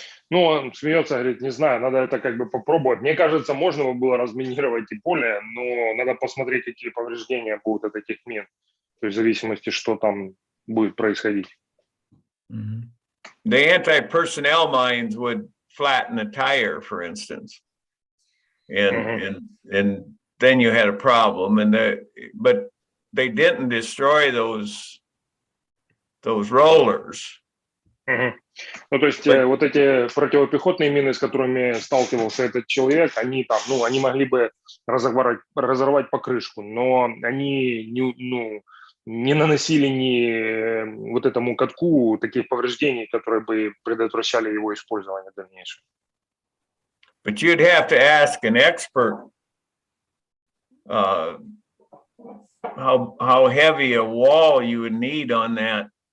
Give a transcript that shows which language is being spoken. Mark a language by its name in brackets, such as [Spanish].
[Russian] Он смеется, говорит, не знаю, надо это как бы попробовать. Мне кажется, можно было разминировать и поле, но надо посмотреть, какие повреждения будут от этих мин, то есть в зависимости, что там будет происходить. [English] The anti-personnel mines would flatten a tire, for instance, and then you had a problem. But they didn't destroy those rollers. [Russian] То есть вот эти противопехотные мины, с которыми сталкивался этот человек, они там, они могли бы разорвать покрышку, но они не наносили ни вот этому катку таких повреждений, которые бы предотвращали его использование в дальнейшем. [English] But you'd have to ask an expert how heavy a wall you would need on that.